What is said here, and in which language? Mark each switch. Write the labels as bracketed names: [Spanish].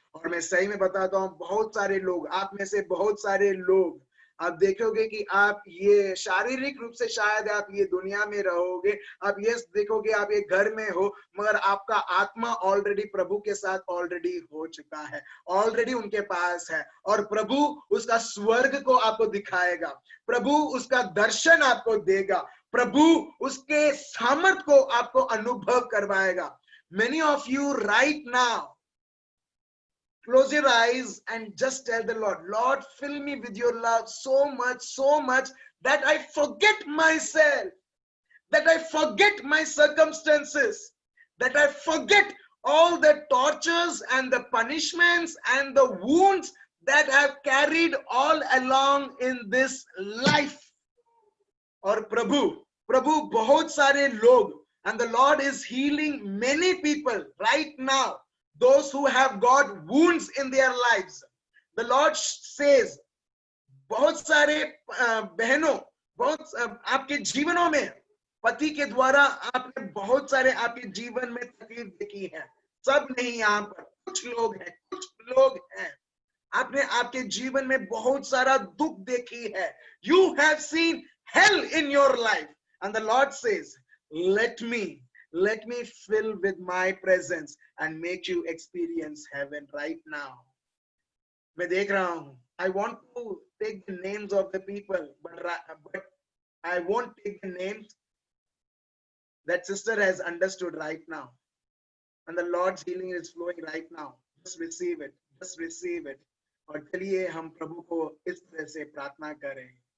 [Hindi] और मैं सही में बताता हूं, बहुत सारे लोग, आप में से बहुत सारे लोग, आप देखोगे कि आप ये शारीरिक रूप से शायद आप ये दुनिया में रहोगे, आप ये देखोगे आप ये घर में हो, मगर आपका आत्मा ऑलरेडी प्रभु के साथ ऑलरेडी हो चुका है, ऑलरेडी उनके पास है। और प्रभु उसका स्वर्ग को आपको दिखाएगा, प्रभु उसका दर्शन आपको देगा, प्रभु उसके सामर्थ को आपको अनुभव करवाएगा। [English] Many of you right now, close your eyes and just tell the Lord, Lord, fill me with your love so much that I forget myself, that I forget my circumstances, that I forget all the tortures and the punishments and the wounds that I've carried all along in this life. [Hindi] और प्रभु बहुत सारे लोग, [English] and the Lord is healing many people right now, those who have got wounds in their lives. The Lord says, [Hindi] बहुत सारे बहनों, बहुत आपके जीवनों में पति के द्वारा आपने बहुत सारे आपके जीवन में तकलीफ देखी है। सब नहीं, यहाँ पर कुछ लोग हैं, कुछ लोग हैं, आपने आपके जीवन में बहुत सारा दुख देखी है। [English] You have seen hell in your life, and the Lord says, let me fill with my presence and make you experience heaven right now. [Hindi] मैं देख रहा हूं, [English] I want to take the names of the people, but I won't take the names that sister has understood right now. And the Lord's healing is flowing right now. Just receive it. Just receive it. [Hindi] और चलिए हम प्रभु को इस तरह से प्रार्थना करें।